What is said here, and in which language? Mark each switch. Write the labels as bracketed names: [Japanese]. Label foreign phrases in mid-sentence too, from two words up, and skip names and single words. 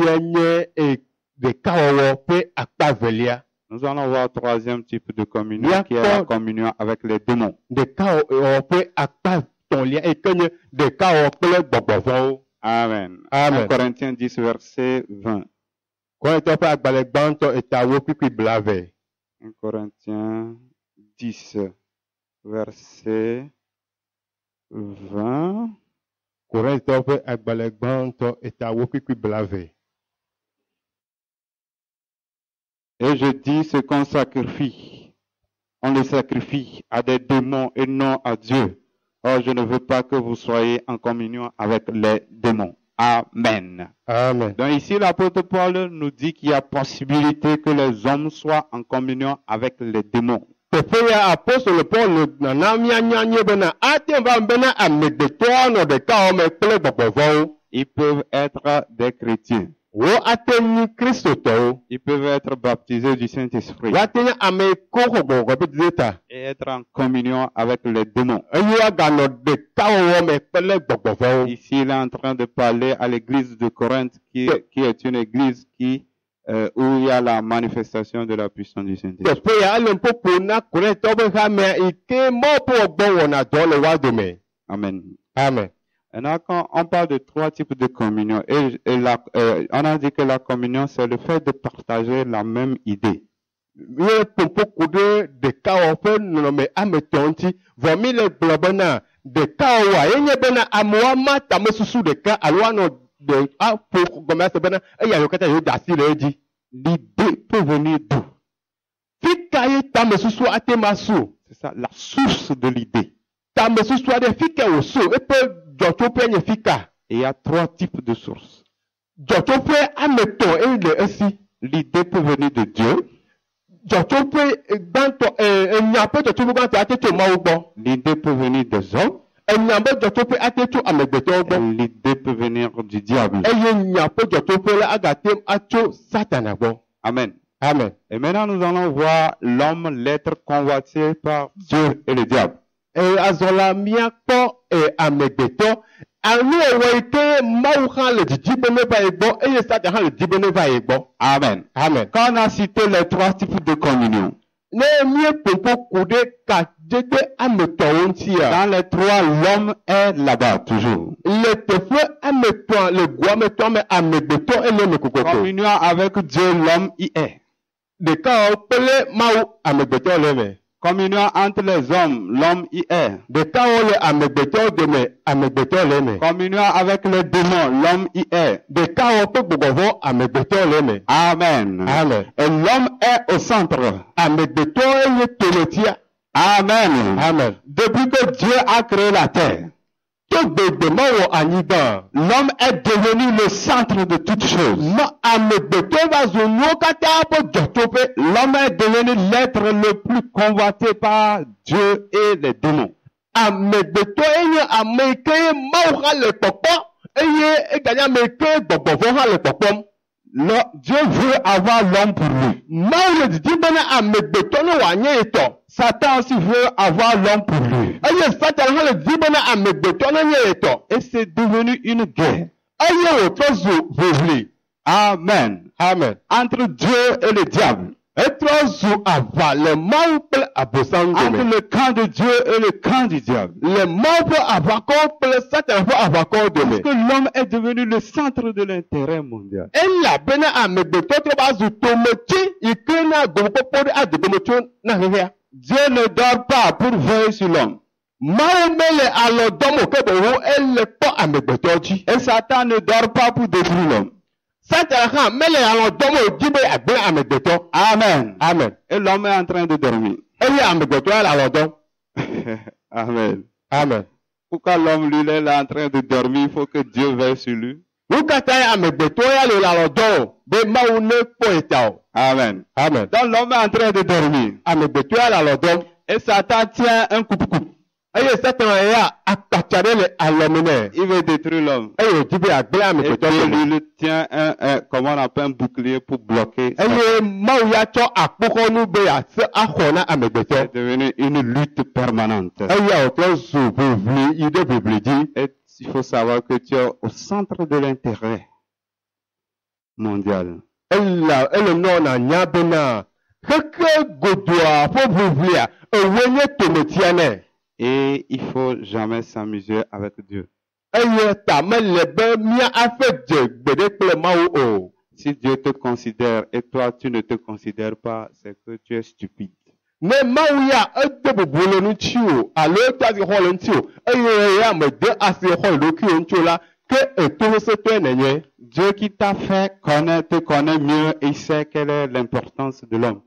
[French] Nous allons voir troisième type de communion, qui est la communion avec les démons. Amen. Amen. 1 Corinthiens 10, verset 20. [Ewe] Corinthiens ƒe agbalẽ gbãtɔ etawo kpikpi blave. [French] 1 Corinthiens 10, verset 20. [Ewe] Corinthiens ƒe agbalẽ gbãtɔ etawo kpikpi blave. [French] Et je dis ce qu'on sacrifie, on le sacrifie à des démons et non à Dieu. Or, je ne veux pas que vous soyez en communion avec les démons. Amen. Amen. Donc ici, l'apôtre Paul nous dit qu'il y a possibilité que les hommes soient en communion avec les démons. [Ewe] Teƒe ya apostole Paul nana mianyanye bena ate va bena amegbetɔa nɔ ɖekawɔme kple gbɔgbɔvɔwo. [French] Ils peuvent être des chrétiens. [Ewe] Wo ate nyi kristotɔwo. [French] Ils peuvent être baptisés du Saint-Esprit [Ewe] Woate nye ame ko xɔ gbɔgbɔ ƒe dede ta. [French] et être en communion avec les démons. [Ewe] Eye woaganɔ ɖekawɔwɔme kple gbɔgbɔvɔwo. [French] Ici, il est en train de parler à l'église de Corinthe, qui est une église où il y a la manifestation de la puissance du Saint-Esprit. [Ewe] Teƒe ya ele ƒoƒo na Korintɔwo ƒe xamea yi ke Mawu ƒe gbɔ wɔna dɔ le woa dome. [French] Amen. Amen. Maintenant, quand on parle de 3 types de communion, on a dit que la communion, c'est le fait de partager la même idée. [Ewe] Míe ƒoƒo ku ɖe ɖekawɔƒe nɔnɔme ame etɔ̃ ŋuti. Vɔ mi le gblɔ bena ɖekawɔwɔa yenye bena amewoa ma tamesusu ɖeka alo anɔ de aƒo gɔme ase bena eyawo katã yewo da asi le edzi. [French] L'idée peut venir d'où? [Ewe] Fi ka ye tamesusu ate ma su? [French] C'est ça, la source de l'idée. [Ewe] Tamesusu aɖe fi ka wòsu eƒe dzɔtsoƒe nye fi ka. [French] Et il y a 3 types de sources. [Ewe] Dzɔtsoƒe ame etɔ̃ eye le esi. [French] L'idée peut venir de Dieu. [Ewe] Dzɔtsoƒe gbãtɔ enya ƒe dzɔtsoƒe gbãtɔ ate tso Mawu gbɔ. [French] L'idée peut venir des hommes. [Ewe] Enya ƒe dzɔtsoƒe ate tso amegbetɔwo [French] Et [Ewe] gbɔ. [French] l'idée peut venir du diable. [Ewe] Eye nya ƒe dzɔtsoƒe la agate atso Satana gbɔ. [French] Amen. Amen. Et maintenant, nous allons voir l'homme l'être convoité par Dieu et le diable. [Ewe] Azɔ la míakpɔ amegbetɔ anu ewɔ yi ke Mawu hã le didi be ne va ye gbɔ eye Satan hã le didi be ne va ye gbɔ. [French] Amen. Amen. Quand on a cité les 3 types de communion, [Ewe] Ne míeƒoƒo ku ɖe kadzede ame etɔ̃wo ŋutia. [French] dans les 3, l'homme est là-bas toujours. [Ewe] Le teƒe ame etɔ̃ le goa me tɔ me amegbetɔ ele me kokoko. [French] Communion avec Dieu, l'homme y est. [Ewe] Ɖekawɔ kple Mawu amegbetɔ le me. [French] Communion entre les hommes, l'homme y est. [Ewe] Ɖekawɔ le amegbetɔ dome amegbetɔ le me. [French] Communion avec les démons, l'homme y est. [Ewe] Ɖekawɔ ƒe gbɔgbɔvɔ amegbetɔ le me. [French] Amen. Amen. Et l'homme est au centre. [Ewe] Amegbetɔ eye tometia. [French] Amen. Amen. Depuis que Dieu a créé la terre, [Ewe] To gbegbe mawɔ anyigba. [French] l'homme est devenu le centre de toutes choses. [Ewe] Ma amegbetɔ va zu nuwo katã ƒe dzɔtsoƒe. [French] L'homme est devenu l'être le plus convoité par Dieu et les démons. [Ewe] Amegbetɔ enye ame yi ke Mawu hã le kpɔkpɔ eye eganye ame yi ke gbɔgbɔvɔ hã le kpɔkpɔm. [French] Dieu veut avoir l'homme pour lui. [Ewe] Mawu le didi bena amegbetɔ ne wòanye etɔ. [French] Satan aussi veut avoir l'homme pour lui. [Ewe] Eye Satan hã le didi bena amegbetɔ ne nye etɔ. [French] Et c'est devenu une guerre. [Ewe] Eye wòtrɔ zu ʋiʋli. [French] Amen. Amen. Entre Dieu et le diable. [Ewe] Etrɔ zu aʋa le Mawu kple abosam [French] Entre [Ewe] dome. [French] le camp de Dieu et le camp du diable. [Ewe] Le Mawu ƒe aʋakɔwo kple Satan ƒe aʋakɔwo [French] Parce [Ewe] dome. [French] que l'homme est devenu le centre de l'intérêt mondial. [Ewe] Elabena amegbetɔ trɔ va zu tometi yi ke na gomekpɔkpɔ ɖe adegome tso na xexea. [French] Dieu ne dort pas pour veiller sur l'homme. [Ewe] Mawu mele alɔ dɔm o ke boŋ ele kpɔ amegbetɔ dzi. [French] Et Satan ne dort pas pour détruire l'homme. [Ewe] Satan hã mele alɔ dɔm o dzi be agble amegbetɔ. [French] Amen. Amen. Et l'homme est en train de dormir. [Ewe] Eye amegbetɔ ya le alɔ dɔm. [French] Amen. Amen. Pourquoi l'homme, lui, il est là en train de dormir? Il faut que Dieu veille sur lui. [Ewe] Nu katã ya amegbetɔ ya le alɔ dɔm o be Mawu ne kpɔ eta o. [French] Amen. Amen. Donc l'homme est en train de dormir. [Ewe] Amegbetɔ ya le alɔ dɔm. [French] Et Satan tient un coupe-coupe. [Ewe] Eye Satan ya akpatsa ɖe le alɔme nɛ. [French] Il veut détruire l'homme. [Ewe] Eye wòdi be agble [French] Et [Ewe] amegbetɔ [French] Dieu, [Ewe] dome. [French] lui, il tient comment on appelle un bouclier pour bloquer. Satan. [Ewe] Eye Mawu ya tsɔ akpoxɔnu be yease axɔ na amegbetɔ. [French] C'est devenu une lutte permanente. [Ewe] Eya wòtrɔ zu ʋiʋli yi ɖe ʋiʋli dzi. [French] Et il faut savoir que tu es au centre de l'intérêt mondial. [Ewe] Ele nɔna nya bena xexe godoa ƒe ʋiʋlia ewoe nye tometia nɛ. [French] Et il faut jamais s'amuser avec Dieu. [Ewe] Eye ta mele be mía aƒe dze gbeɖe kple Mawu o. [French] Si Dieu te considère et toi tu ne te considères pas, c'est que tu es stupide. [Ewe] Ne Mawu ya ede bubu le ŋuti o alo ede asi xɔ le ŋuti o eye ya me de asi xɔ le ɖokui ŋuti o la ke etohesetɔe nenye. [French] Dieu qui t'a fait te connaît mieux et il sait quelle est l'importance de l'homme.